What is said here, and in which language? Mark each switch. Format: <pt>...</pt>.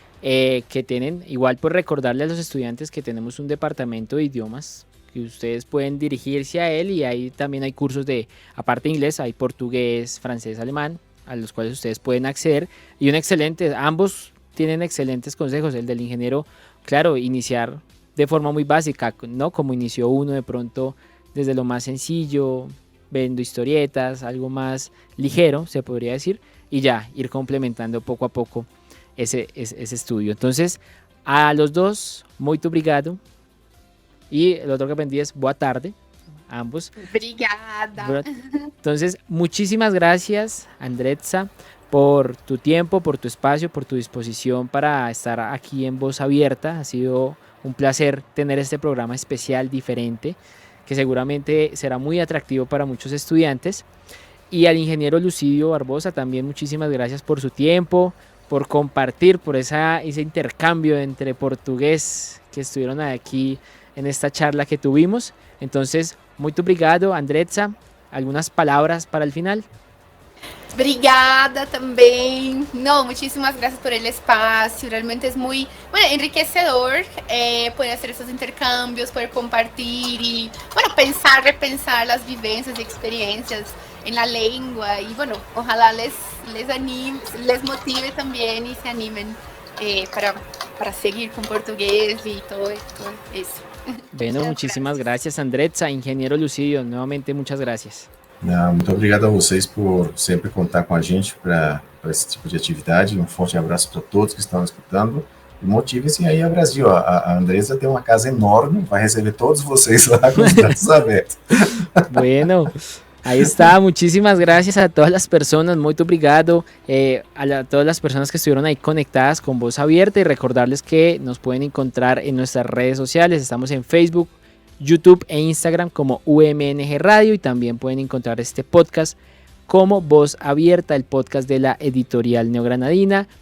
<es>que tienen, igual por recordarle a los estudiantes que tenemos un departamento de idiomas, que ustedes pueden dirigirse a él y ahí también hay cursos de, aparte de inglés, hay portugués, francés, alemán, a los cuales ustedes pueden acceder y ambos tienen excelentes consejos, el del ingeniero, claro, iniciar de forma muy básica, ¿no? Como inició uno de pronto desde lo más sencillo, viendo historietas, algo más ligero, se podría decir, y ya ir complementando poco a poco ese estudio. Entonces, a los dos,</es> <pt>muito obrigado.</pt> <es>Y el otro que aprendí es</es> <pt>boa tarde,</pt> <es>ambos.</es> <pt>Obrigada.</pt> <es>Entonces, muchísimas gracias, Andretza, por tu tiempo, por tu espacio, por tu disposición para estar aquí en Voz Abierta. Ha sido un placer tener este programa especial, diferente, que seguramente será muy atractivo para muchos estudiantes. Y al ingeniero Lucidio Barbosa también muchísimas gracias por su tiempo, por compartir, por ese intercambio entre portugués que estuvieron aquí en esta charla que tuvimos. Entonces,</es> <pt>muito obrigado,</pt> <es>Andretza. ¿Algunas palabras para el final?</es> <pt>Obrigada también.</pt> <es>No, muchísimas gracias por el espacio. Realmente es muy, bueno, enriquecedor poder hacer esos intercambios, poder compartir y, bueno, repensar las vivencias y experiencias en la lengua. Y, bueno, ojalá les anime, les motive también y se animen para seguir con portugués y todo eso. Bueno, muchísimas gracias, Andretza. Ingeniero Lucidio, nuevamente muchas gracias.</es> <pt>Muito obrigado a vocês por sempre contar com a gente para esse tipo de atividade. Um forte abraço para todos que estão escutando. E motivem-se aí a Brasil. A Andressa tem uma casa enorme, vai receber todos vocês lá com os braços abertos.</pt> <es>Bueno, ahí está. Muchísimas gracias a todas las personas. Muy obrigado a todas las personas que estuvieron ahí conectadas con Voz Abierta y recordarles que nos pueden encontrar en nuestras redes sociales. Estamos en Facebook, YouTube e Instagram como UMNG Radio y también pueden encontrar este podcast como Voz Abierta, el podcast de la editorial neogranadina.</es>